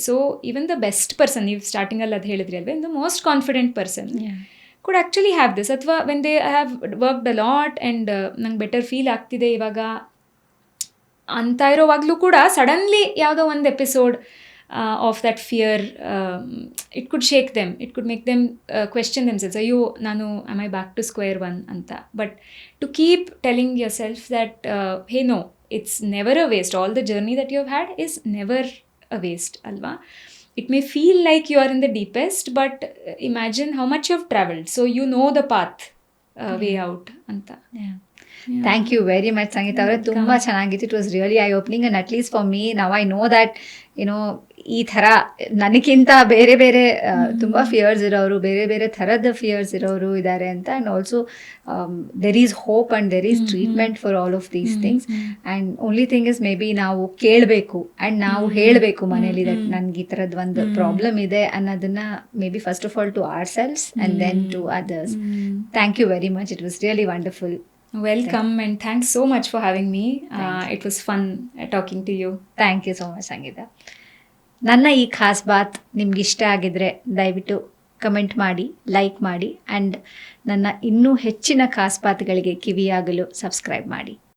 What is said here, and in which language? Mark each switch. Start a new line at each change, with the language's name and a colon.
English: so even the best person,
Kannada: ನೀವು ಸ್ಟಾರ್ಟಿಂಗಲ್ಲಿ ಅದು ಹೇಳಿದ್ರಿ ಅಲ್ವೇ,
English: the most confident person could actually have this, ಅಥವಾ when they have worked a lot and
Kannada: ನಂಗೆ ಬೆಟರ್ ಫೀಲ್ ಆಗ್ತಿದೆ ಇವಾಗ ಅಂತ ಇರೋವಾಗಲೂ ಕೂಡ ಸಡನ್ಲಿ ಯಾವುದೋ ಒಂದು
English: episode of that fear, it could shake them, it could make them question themselves,
Kannada: ಅಯ್ಯೋ ನಾನು
English: am I back to square one ಅಂತ. But to keep telling yourself that hey no, it's never a waste, all the journey that you have had is never a waste ಅಲ್ವಾ. It may feel like you are in the deepest, but imagine how much you have traveled. So you know the path, way out. Anta. Yeah. Thank you very much, Sangeeta avare.
Kannada: Tumba ಚೆನ್ನಾಗಿತ್ತು.
English: It was really eye opening, and at least for me now I know that
Kannada: ಈ ಥರ ನನಗಿಂತ ಬೇರೆ ಬೇರೆ ತುಂಬ fierce ಇರೋರು, ಬೇರೆ ಬೇರೆ ಥರದ ಫಿಯರ್ಸ್ ಇರೋರು ಇದ್ದಾರೆ ಅಂತ.
English: And also there is hope and there is treatment for all of these things. And only thing is may be
Kannada: ನಾವು ಕೇಳಬೇಕು
English: and
Kannada: ನಾವು ಹೇಳಬೇಕು ಮನೇಲಿ
English: that
Kannada: ನನಗೆ ಈ ಥರದ್ದು ಒಂದು ಪ್ರಾಬ್ಲಮ್ ಇದೆ ಅನ್ನೋದನ್ನ
English: May be first of all to ourselves and then to others. Thank you very much. It was really wonderful. Welcome and thanks so much for having me. It was fun talking to you. Thank you so much, Sangeeta.
Kannada: ನನ್ನ ಈ ಖಾಸ್ ಬಾತ್ ನಿಮ್ಗೆ ಇಷ್ಟ ಆಗಿದ್ರೆ ದಯವಿಟ್ಟು comment ಮಾಡಿ, like ಮಾಡಿ, and ನನ್ನ ಇನ್ನೂ ಹೆಚ್ಚಿನ ಖಾಸ್ ಬಾತ್ಗಳಿಗೆ ಕಿವಿಯಾಗಲು ಸಬ್ಸ್ಕ್ರೈಬ್ ಮಾಡಿ.